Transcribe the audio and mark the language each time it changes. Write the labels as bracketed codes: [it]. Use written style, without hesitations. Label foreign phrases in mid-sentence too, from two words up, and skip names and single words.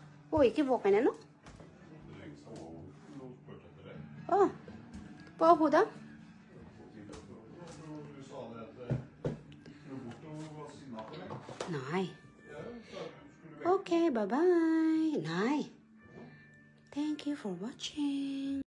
[no] Å, ikke våken ennå? Å, på hodet? Nei. [en] Ok, bye-bye. Nei. Thank you for watching.